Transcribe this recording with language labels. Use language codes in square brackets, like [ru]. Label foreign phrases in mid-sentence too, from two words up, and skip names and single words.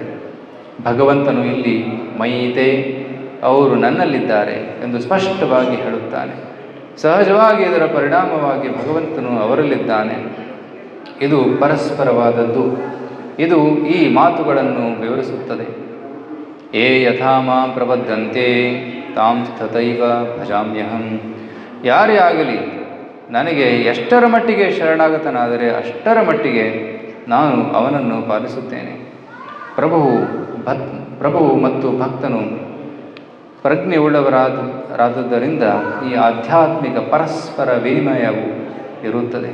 [kn] ಭಗವಂತನು ಇಲ್ಲಿ ಮೈತೆ, ಅವರು ನನ್ನಲ್ಲಿದ್ದಾರೆ ಎಂದು ಸ್ಪಷ್ಟವಾಗಿ ಹೇಳುತ್ತಾನೆ. ಸಹಜವಾಗಿ ಇದರ ಪರಿಣಾಮವಾಗಿ ಭಗವಂತನು ಅವರಲ್ಲಿದ್ದಾನೆ. ಇದು ಪರಸ್ಪರವಾದದ್ದು. ಇದು ಈ ಮಾತುಗಳನ್ನು ವಿವರಿಸುತ್ತದೆ. [sa] ಯೇ ಯಥಾ ಮಾಂ ಪ್ರಬದ್ಧಂತೆ ತಾಂ ತಥೈವ ಭಜಾಮ್ಯಹಂ. [kn] ಯಾರೇ ಆಗಲಿ ನನಗೆ ಎಷ್ಟರ ಮಟ್ಟಿಗೆ ಶರಣಾಗತನಾದರೆ ಅಷ್ಟರ ಮಟ್ಟಿಗೆ ನಾನು ಅವನನ್ನು ಪಾಲಿಸುತ್ತೇನೆ. ಪ್ರಭುವು ಮತ್ತು ಭಕ್ತನು ಪ್ರಜ್ಞೆಯುಳ್ಳವರಾದುದರಿಂದ ಈ ಆಧ್ಯಾತ್ಮಿಕ ಪರಸ್ಪರ ವಿನಿಮಯವು ಇರುತ್ತದೆ.